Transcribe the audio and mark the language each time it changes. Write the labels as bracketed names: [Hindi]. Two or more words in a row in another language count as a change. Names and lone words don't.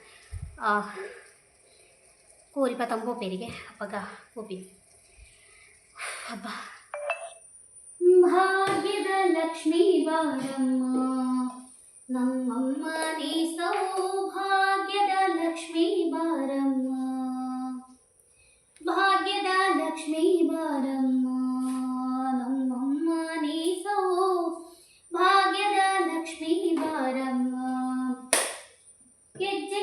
[Tulu] ಕೋರಿ ಪತಂ ಪೋಪೇರಿಗೆ ಅಪ್ಪಗ ಪೋಪಿನಿ [Kannada] ಹಬ್ಬ ಭಾಗ್ಯದ ಲಕ್ಷ್ಮೀ ಬಾರಮ್ಮ ನಮ್ಮಮ್ಮ ನೀ ಸೌಭಾಗ್ಯದ ಲಕ್ಷ್ಮೀ ಬಾರಮ್ಮ ಭಾಗ್ಯದ ಲಕ್ಷ್ಮೀ ಬಾರಮ್ಮ ನಮ್ಮಮ್ಮ ನೀ ಸೌಭಾಗ್ಯದ ಲಕ್ಷ್ಮೀ ಬಾರಮ್ಮ ಹೆಜ್ಜೆ